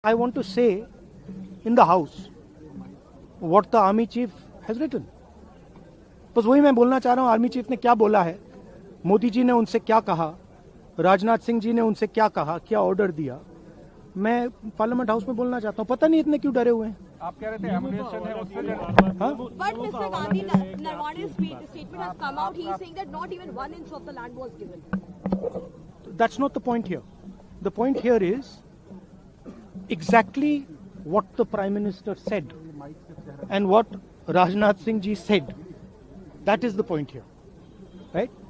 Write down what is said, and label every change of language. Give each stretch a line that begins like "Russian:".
English: I want to say in the house what the army chief has written.
Hindi: बस वही मैं बोलना चाह रहा हूँ, आर्मी चीफ ने क्या बोला है, मोदी जी ने उनसे क्या कहा, राजनाथ सिंह जी ने उनसे क्या कहा, क्या ऑर्डर दिया, मैं पार्लियामेंट हाउस में बोलना चाहता हूँ। पता नहीं इतने क्यों डरे हुए हैं। आप कह रहे थे एमुनेशन है Australia.
English: But Mr. Gandhi, Narwane's statement has come out. He is saying that not even 1 inch of the land was given. That's not the point here. The point here is exactly what the Prime Minister said and what Rajnath Singh ji said. That is the point here. Right?